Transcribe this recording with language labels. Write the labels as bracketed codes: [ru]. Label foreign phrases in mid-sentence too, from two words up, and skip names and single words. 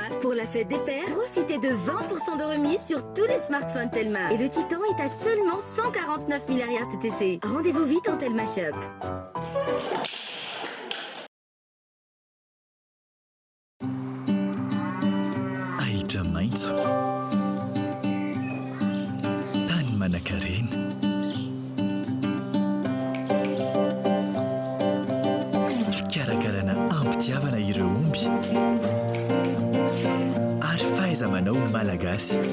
[fr] Pour la fête des pères, profitez de 20% de remise sur tous les smartphones Telma. Et le Titan est à seulement 149 milliards TTC. Rendez-vous vite en Telma Shop. [mg] Ahitra maitso, tany manan-karena, fikarakarana ampitiavana ireo omby ary fahaiza-manao malagasy.